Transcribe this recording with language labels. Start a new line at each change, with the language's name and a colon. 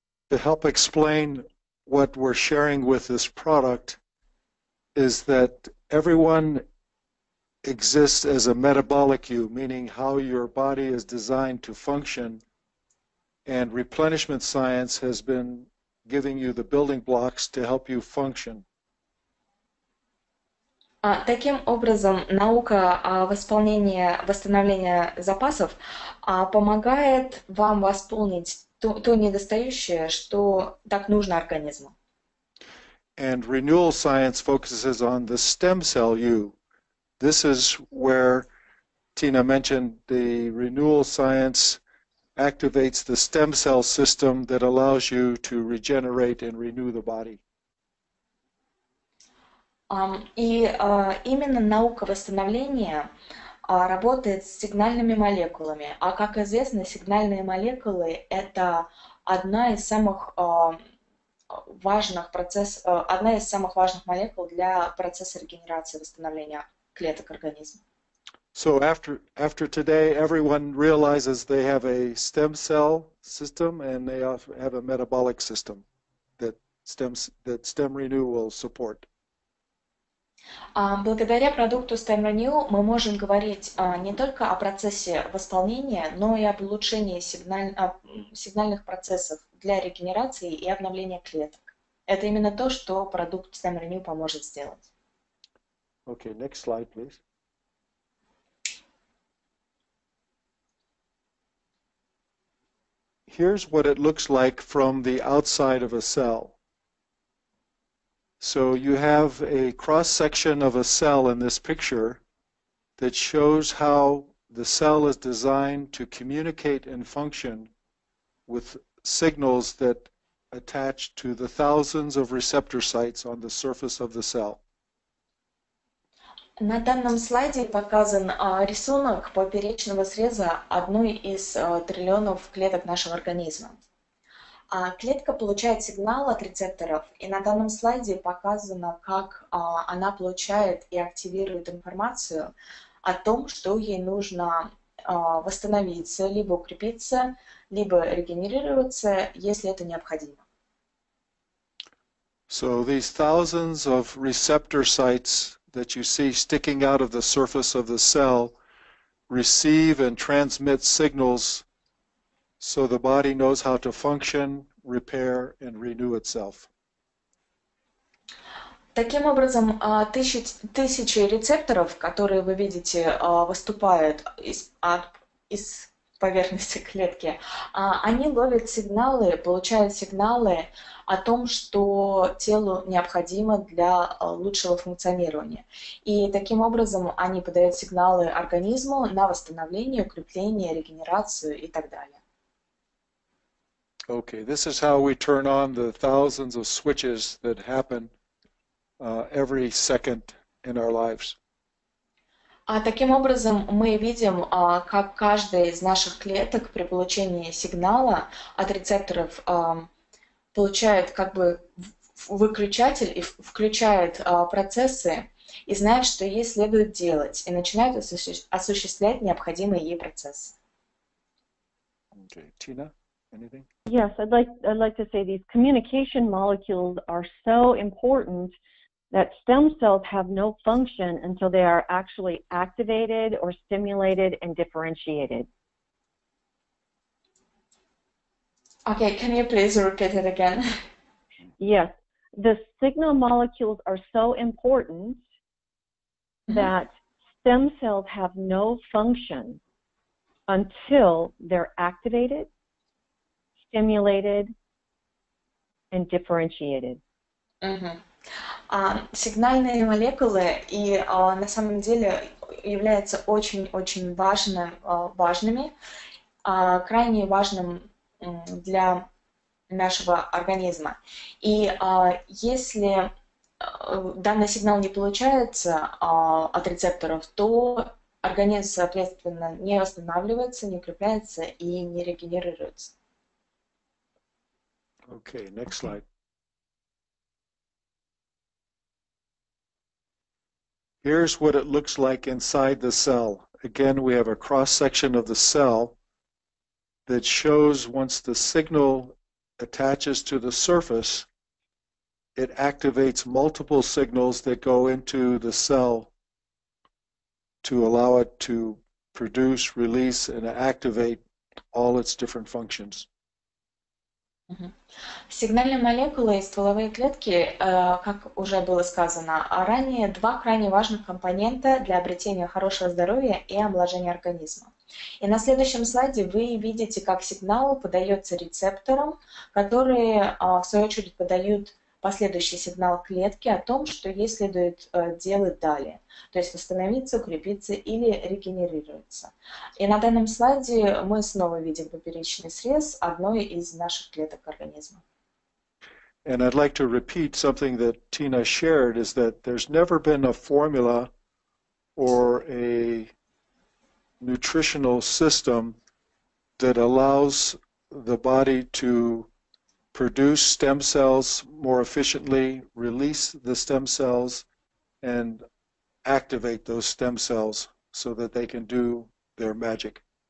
English: to help explain what we're sharing with this product is that everyone exists as a metabolic you, meaning how your body is designed to function, and replenishment science has been giving you the building blocks to help you function.
Russian: Таким образом, наука восстановления запасов помогает вам восполнить то недостающее, что так нужно организму.
English: And renewal science focuses on the stem cell you. This is where Tina mentioned the renewal science activates the stem cell system that allows you to regenerate and renew the body.
Russian: И именно наука восстановления работает с сигнальными молекулами. А как известно, сигнальные молекулы – это одна из самых важных молекул для процесса регенерации, восстановления клеток организма.
English: So after today, everyone realizes they have a stem cell system and they have a metabolic system that StemRenu will support.
Russian: Благодаря продукту StemRenu мы можем говорить не только о процессе восполнения, но и об улучшении сигнальных процессов для регенерации и обновления клеток. Это именно то, что продукт StemRenu поможет сделать.
English: Okay, next slide, please. Here's what it looks like from the outside of a cell. So you have a cross-section of a cell in this picture that shows how the cell is designed to communicate and function with signals that attach to the thousands of receptor sites on the surface of the cell.
Russian: На данном слайде показан рисунок поперечного среза одной из триллионов клеток нашего организма. Клетка получает сигнал от рецепторов, и на данном слайде показано, как она получает и активирует информацию о том, что ей нужно восстановиться, либо укрепиться, либо регенерироваться, если это необходимо.
English: So these thousands of receptor sites that you see sticking out of the surface of the cell receive and transmit signals so the body knows how to function, repair, and renew itself.
Russian: Таким образом, тысячи рецепторов, которые вы видите, выступают из поверхности клетки, они ловят сигналы, получают сигналы о том, что телу необходимо для лучшего функционирования. И таким образом они подают сигналы организму на восстановление, укрепление, регенерацию и так далее.
English: Okay, this is how we turn on the thousands of switches that happen every second in our lives.
Russian: Таким образом, мы видим, как каждая из наших клеток при получении сигнала от рецепторов получает как бы выключатель и включает процессы и знает, что ей следует делать, и начинает осуществлять необходимые ей процессы.
English: Okay, Tina, anything? Yes, I'd like to say these communication molecules are so important that stem cells have no function until they are actually activated or stimulated and differentiated. Okay, can you please repeat it again? Yes, the signal molecules are so important that stem cells have no function until they're activated, stimulated, and differentiated.
Russian: Сигнальные молекулы и на самом деле являются очень важными, крайне важным для нашего организма. И если данный сигнал не получается от рецепторов, то организм, соответственно, не восстанавливается, не укрепляется и не регенерируется.
English: Okay, next slide. Here's what it looks like inside the cell. Again, we have a cross-section of the cell that shows once the signal attaches to the surface, it activates multiple signals that go into the cell to allow it to produce, release, and activate all its different functions.
Russian: Сигнальные молекулы и стволовые клетки, как уже было сказано, ранее два крайне важных компонента для обретения хорошего здоровья и омоложения организма. И на следующем слайде вы видите, как сигнал подается рецепторам, которые, в свою очередь, подают последующий сигнал клетке о том, что ей следует делать далее, то есть восстановиться, укрепиться или регенерироваться. И на данном слайде мы снова видим поперечный срез одной из наших клеток организма.
English: And I'd like to repeat something that Tina shared, is that there's never been a formula or a nutritional system that allows the body to produce stem cells more efficiently, release the stem cells, and activate those stem cells so that they can do their magic.